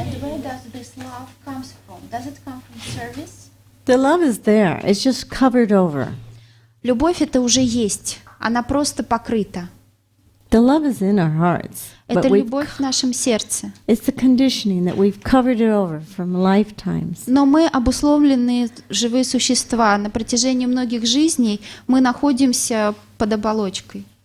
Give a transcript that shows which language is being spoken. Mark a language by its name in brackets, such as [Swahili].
[English] And where does this love comes from? Does it come from service? the love is there. It's just covered over. [Russian] Любовь это уже есть, она просто покрыта. [English] The love is in our hearts. [Russian] Это [English] But [Russian] любовь в нашем сердце. [English] it's the conditioning that we've covered it over from lifetimes. [Russian] Но мы обусловленные живые существа. На протяжении многих жизней мы находимся под оболочкой.